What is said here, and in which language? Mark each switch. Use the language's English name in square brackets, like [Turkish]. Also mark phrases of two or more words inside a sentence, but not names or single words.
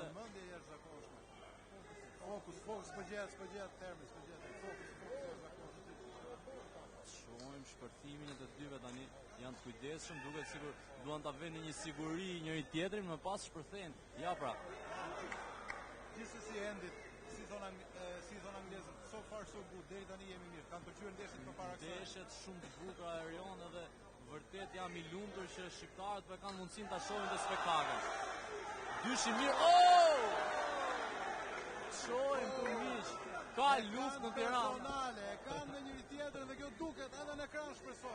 [Albanian] mendja e jashtëzakonshme. Fokus po gjet termi, fokus jashtëzakonshëm. Shohim shpërthimin e të dyve tani. janë të kujdesshëm, duket sikur duan ta vënë një siguri njëri tjetrin, më pas shpërthejnë. Ja pra. Gjithsesi endit, si thon anglezët, [English] so far so good, [Albanian] deri tani jemi mirë. Kanë pëlqyer ndeshjet përpara kësaj. Ndeshjet shumë të bukura Erion edhe vërtet jam i lumtur që shqiptarët po kanë mundësinë ta shohin të spektakël. Dyshi mirë. Oh! Shohim ku mish. Ka luftë në Tiranë. Personale, kanë me njëri tjetrin dhe kjo duket edhe në ekran shpresoj.